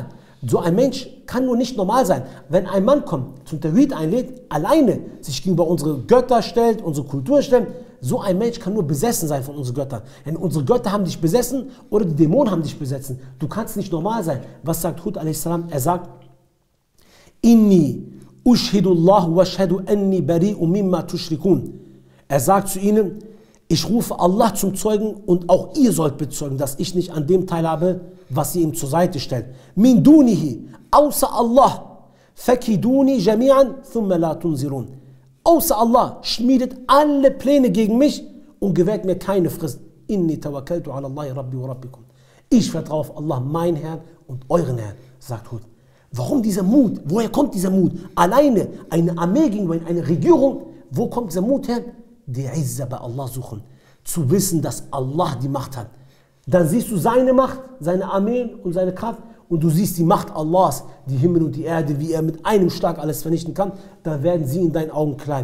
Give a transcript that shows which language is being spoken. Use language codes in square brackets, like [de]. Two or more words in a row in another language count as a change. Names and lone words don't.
[de] So ein Mensch kann nur nicht normal sein. Wenn ein Mann kommt, zum Tawhid einlädt, alleine sich gegenüber unsere Götter stellt, unsere Kultur stellt, so ein Mensch kann nur besessen sein von unseren Göttern. Denn unsere Götter haben dich besessen oder die Dämonen haben dich besessen. Du kannst nicht normal sein. Was sagt Hud a.s.? Er sagt, [ar] إني أشهد الله وأشهد أني بريء مما تشركون. [de] Er sagt zu ihnen, ich rufe Allah zum Zeugen und auch ihr sollt bezeugen, dass ich nicht an dem teilhabe, was sie ihm zur Seite stellt. [ar] من دونه, [de] außer Allah, [ar] فكيدوني جميعا ثم لا تنظرون. [de] Außer Allah schmiedet alle Pläne gegen mich und gewährt mir keine Frist. [ar] إني توكلت على الله ربي وربكم. [de] Ich vertraue auf Allah, mein Herrn und euren Herrn, sagt Hud. Warum dieser Mut? Woher kommt dieser Mut? Alleine eine Armee gegenüber eine Regierung, wo kommt dieser Mut her? Die Izza bei Allah suchen. Zu wissen, dass Allah die Macht hat. Dann siehst du seine Macht, seine Armeen und seine Kraft und du siehst die Macht Allahs, die Himmel und die Erde, wie er mit einem Schlag alles vernichten kann, dann werden sie in deinen Augen klein.